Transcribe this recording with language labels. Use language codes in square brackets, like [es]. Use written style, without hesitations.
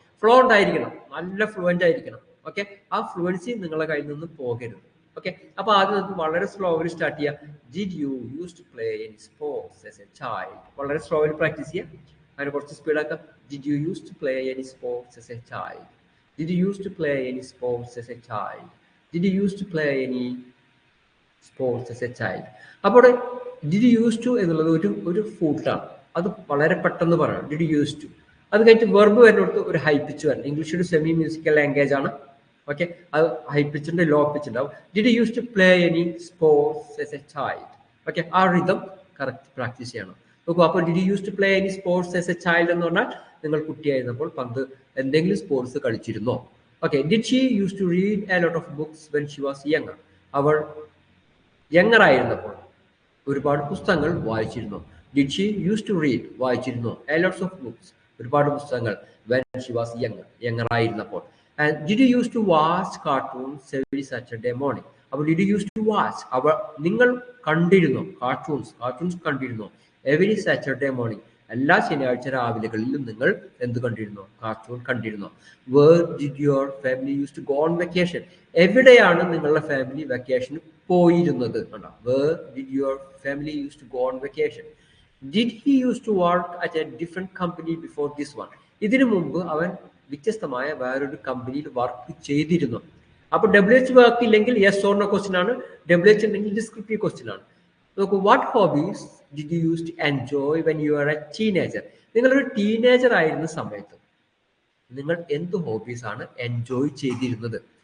[ml] Fluent ആയിരിക്കണം, നല്ല fluent ആയിരിക്കണം. ഓക്കെ, ആ ഫ്ലുവൻസി നിങ്ങളുടെ കയ്യിൽ നിന്ന് പോകരുത്. ഓക്കെ, അപ്പൊ ആദ്യം നമുക്ക് വളരെ സ്ലോവിൽ സ്റ്റാർട്ട് ചെയ്യാം. [en] Did you use to play any sports as a child. [ml] വളരെ സ്ലോവിൽ പ്രാക്ടീസ് ചെയ്യാം. അതിന് കുറച്ച് സ്പീഡാക്കാം. [en] Did you use to play any sports as a child? Did you use to play any sports as a child? Did you used to play any sports as a child? [ml] അപ്പോൾ [en] did you use to [ml] എന്നുള്ളത് ഒരു ഫൂട്ടാണ്. അത് വളരെ പെട്ടെന്ന് പറയണം. Did you use to. അത് കഴിഞ്ഞിട്ട് verb വരുന്നിടത്ത് ഒരു ഹൈ പിച്ച് വരണം. ഇംഗ്ലീഷ് ഒരു സെമി മ്യൂസിക്കൽ ലാംഗ്വേജ് ആണ്. ഓക്കെ, അത് ഹൈ പിച്ച് ഉണ്ട്, ലോ പിച്ച് ഉണ്ടാവും. [en] Did you use to play any sports as a child? [ml] Okay, ആ റിതം കറക്റ്റ് പ്രാക്ടീസ് ചെയ്യണം. നോക്കൂ, അപ്പോൾ [en] did you use to play any sports as a child [ml] എന്ന് പറഞ്ഞാൽ നിങ്ങൾ കുട്ടിയായിരുന്നപ്പോൾ പണ്ട് എന്തെങ്കിലും sports കളിച്ചിരുന്നോ? [en] Okay, did she used to read a lot of books when she was younger? [ml] അവൾ യങ്ങർ ആയിരുന്നപ്പോൾ ഒരുപാട് പുസ്തകങ്ങൾ വായിച്ചിരുന്നു. [en] Did she used to read? [ml] വായിച്ചിരുന്നു. [en] A lots of books, [ml] ഒരുപാട് പുസ്തകങ്ങൾ [en] when she was younger [ml] ആയിരുന്നപ്പോൾ. [en] And did you used to watch cartoons every Saturday morning? [ml] അപ്പോൾ [en] did you used to watch? [ml] നിങ്ങൾ കണ്ടിരുന്നു കാർട്ടൂൺസ് കണ്ടിരുന്നു [en] every Saturday morning. [ml] എല്ലാ ശനിയാഴ്ച രാവിലെകളിലും നിങ്ങൾ എന്ത് കണ്ടിരുന്നു? കാർട്ടൂൺ കണ്ടിരുന്നു. [en] Where did your family used to go on vacation? [ml] എവിടെയാണ് നിങ്ങളുടെ ഫാമിലി വെക്കേഷന് പോയിരുന്നത്? [en] Where did your family used to go on vacation? Did he used to work at a different company before this one? [ml] ഇതിനു മുമ്പ് അവൻ വ്യത്യസ്തമായ വേറൊരു കമ്പനിയിൽ വർക്ക് ചെയ്തിരുന്നു. അപ്പൊ WH വർക്ക് ഇല്ലെങ്കിൽ യെസ് ഓർ നോ ക്വസ്റ്റ്യൻ ആണ്. WH ഉണ്ടെങ്കിൽ ഡിസ്ക്രിപ്റ്റീവ് ക്വസ്റ്റ്യൻ ആണ്. നോക്കൂ, [en] What hobbies did you use to enjoy when you are a teenager? [ml] നിങ്ങളൊരു ടീനേജർ ആയിരുന്ന സമയത്ത് നിങ്ങൾ എന്ത് ഹോബീസ് ആണ് എൻജോയ് ചെയ്തിരുന്നത്?